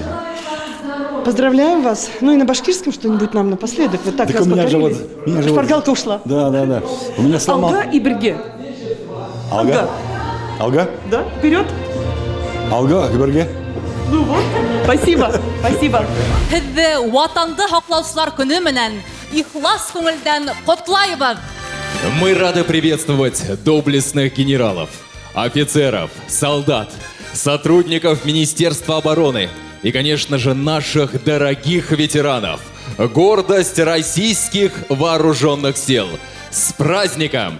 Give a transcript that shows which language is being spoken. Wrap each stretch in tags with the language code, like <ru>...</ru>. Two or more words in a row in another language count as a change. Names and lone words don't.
<ru>Поздравляем вас. Ну и на башкирском что-нибудь нам напоследок. Вы так Так нас у меня же покорили. вот... Шпаргалка ушла. Да. У меня сломал...</ru> <ba>Алга и Берге. Алга? Алга?</ba> <ru>Да, вперед.</ru> <ba>Алга, Берге?</ba> <ru>Ну вот, спасибо, спасибо.</ru> <ba>Һеҙҙе ватанды һаҡлаусылар көнө менән ихлас күңелдән ҡотлайбыҙ.</ba> <ru>Мы рады приветствовать доблестных генералов, офицеров, солдат, сотрудников Министерства обороны и, конечно же, наших дорогих ветеранов. Гордость российских вооруженных сил. С праздником!</ru>